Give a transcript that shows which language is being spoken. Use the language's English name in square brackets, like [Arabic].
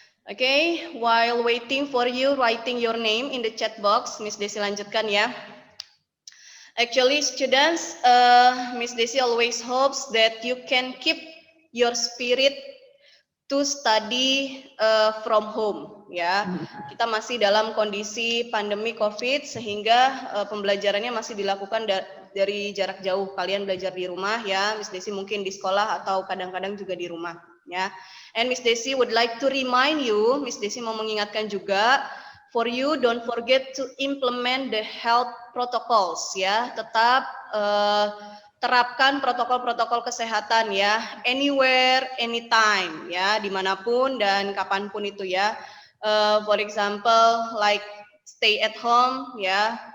[English] Okay, while waiting for you writing your name in the chat box, Miss Desi [Indonesian] lanjutkan ya. [English] Actually, students, Miss Desi always hopes that you can keep your spirit to study from home ya. [Indonesian] Kita masih dalam kondisi pandemi COVID sehingga pembelajarannya masih dilakukan dari jarak jauh. Kalian belajar di rumah ya, Miss Desi mungkin di sekolah atau kadang-kadang juga di rumah ya. [English] And Miss Desi would like to remind you, [Indonesian] Miss Desi mau mengingatkan juga, [English] for you don't forget to implement the health protocols ya. [Indonesian] Tetap terapkan protokol-protokol kesehatan ya, [English] anywhere, anytime [Indonesian] ya, dimanapun dan kapanpun itu ya. [English] For example, like stay at home [Indonesian] ya,